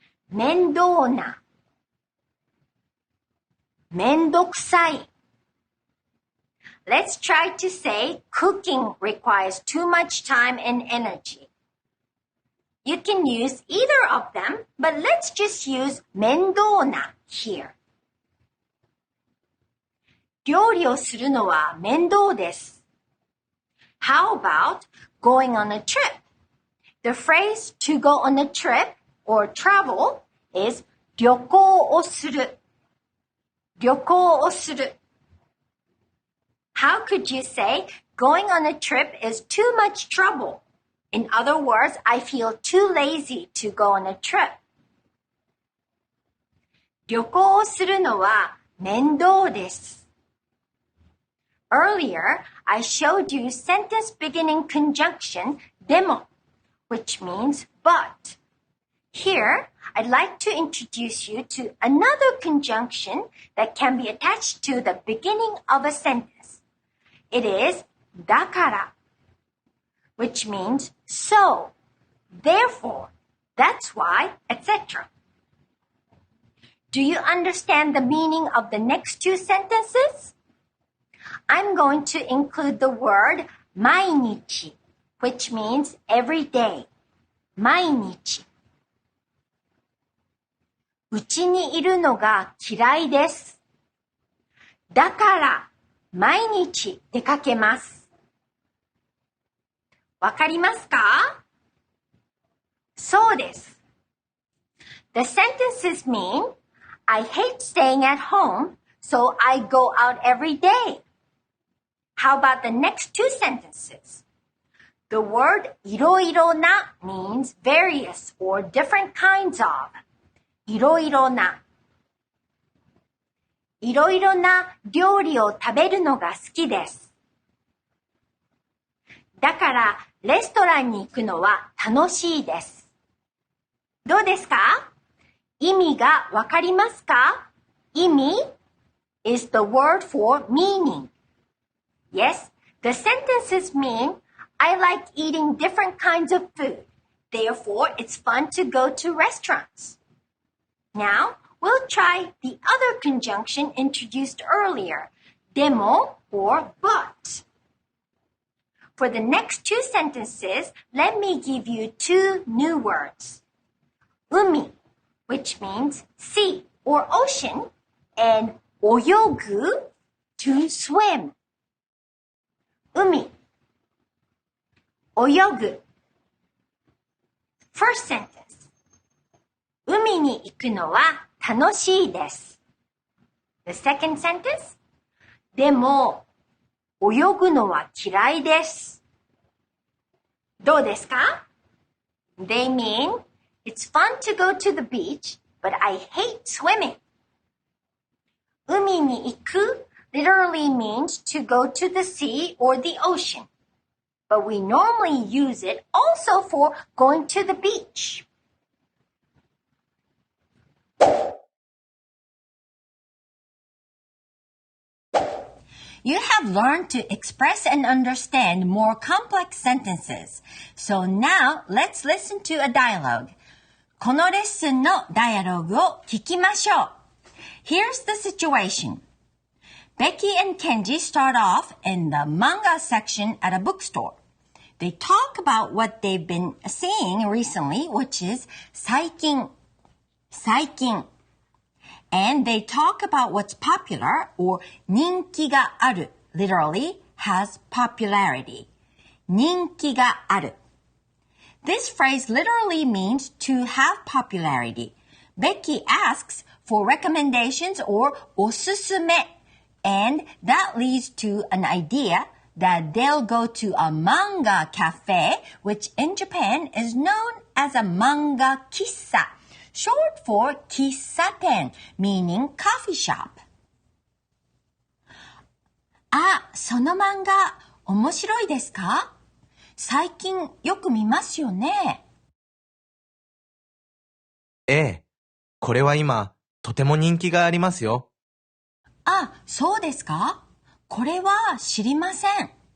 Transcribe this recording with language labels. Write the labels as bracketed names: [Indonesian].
[Japanese] 面倒な. めんどくさい. [English] let's try to say cooking requires too much time and energy. You can use either of them, but let's just use 面倒な here. [Japanese] 料理をするのは面倒です。 [English] How about going on a trip? The phrase to go on a trip or travel is 旅行をする。 [Japanese] 旅行をする。 [English] How could you say going on a trip is too much trouble? In other words, I feel too lazy to go on a trip. [Japanese] 旅行をするのは面倒です。 [English] Earlier, I showed you sentence beginning conjunction でも which means but. Here, I'd like to introduce you to another conjunction that can be attached to the beginning of a sentence. It is だから which means so, therefore, that's why, etc. Do you understand the meaning of the next two sentences? I'm going to include the word 毎日, which means every day. [Japanese] 毎日。うちにいるのが嫌いです。だから毎日出かけます。わかりますか？そうです。 [English] The sentences mean, I hate staying at home, so I go out every day. How about the next two sentences? The word いろいろな means various or different kinds of. [Japanese] いろいろな。いろいろな料理を食べるのが好きです。だからレストランに行くのは楽しいです。どうですか？意味がわかりますか？ [English] 意味 is the word for meaning. Yes, the sentences mean I like eating different kinds of food. Therefore, it's fun to go to restaurants. Now, we'll try the other conjunction introduced earlier, でも or but. For the next two sentences, let me give you two new words. 海, which means sea or ocean, and 泳ぐ, to swim. 海, 泳ぐ.First sentence. [Japanese] 海に行くのは楽しいです。 [English] The second sentence. [Japanese] でも、泳ぐのは嫌いです。どうですか？ [English] They mean, it's fun to go to the beach, but I hate swimming. 海に行く literally means to go to the sea or the ocean. But we normally use it also for going to the beach. You have learned to express and understand more complex sentences. So now, let's listen to a dialogue. [Japanese] このレッスンのダイアログを聞きましょう。 [English] Here's the situation. Becky and Kenji start off in the manga section at a bookstore. They talk about what they've been seeing recently, which is 最近. And they talk about what's popular or 人気がある, literally has popularity. 人気がある. This phrase literally means to have popularity. Becky asks for recommendations or おすすめ, and that leads to an idea that they'll go to a manga cafe, which in Japan is known as a manga 喫茶. Short for 喫茶店, meaning coffee shop. [Japanese] あ、その漫画、面白いですか？最近よく見ますよね。ええ、これは今、とても人気がありますよ。あ、そうですか？これは知りません。